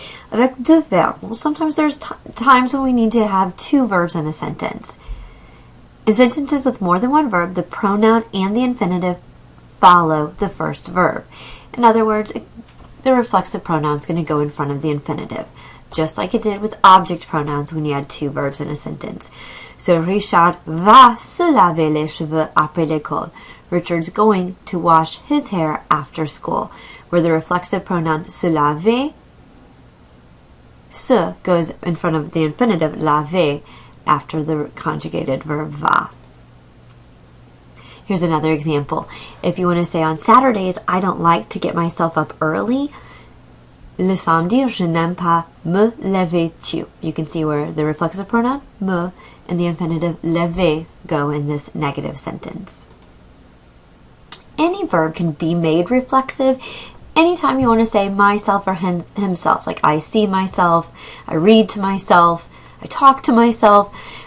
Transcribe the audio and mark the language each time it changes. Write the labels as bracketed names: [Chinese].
[French] Avec deux verbes, [English] well, sometimes there's times when we need to have two verbs in a sentence. In sentences with more than one verb, the pronoun and the infinitive follow the first verb. In other words, the reflexive pronoun is going to go in front of the infinitive, just like it did with object pronouns when you had two verbs in a sentence. [French] So Richard va se laver les cheveux après l'école. [English] Richard's going to wash his hair after school, where the reflexive pronoun se laver, se goes in front of the infinitive laver after the conjugated verb va. Here's another example. If you want to say on Saturdays, I don't like to get myself up early. [French] Le samedi, je n'aime pas me lever tôt. [English] You can see where the reflexive pronoun me and the infinitive lever go in this negative sentence. Any verb can be made reflexive anytime you want to say myself or himself, like I see myself, I read to myself, I talk to myself.